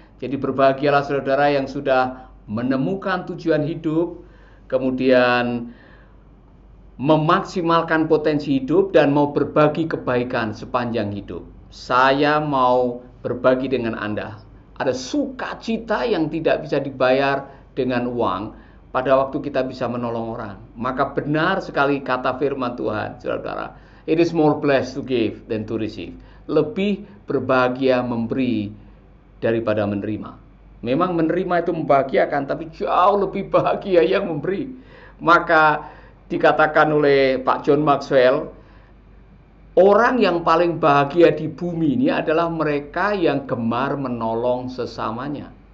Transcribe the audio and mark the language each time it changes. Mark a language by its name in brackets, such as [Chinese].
[Indonesian] Jadi berbahagialah saudara yang sudah menemukan tujuan hidup, kemudian memaksimalkan potensi hidup dan mau berbagi kebaikan sepanjang hidup. Saya mau berbagi dengan Anda. Ada sukacita yang tidak bisa dibayar dengan uang pada waktu kita bisa menolong orang. Maka benar sekali kata firman Tuhan, saudara-saudara. [English] It is more blessed to give than to receive. [Indonesian] Lebih berbahagia memberi daripada menerima. Memang menerima itu membahagiakan, tapi jauh lebih bahagia yang memberi. Maka dikatakan oleh Pak John Maxwell, orang yang paling bahagia di bumi ini adalah mereka yang gemar menolong sesamanya.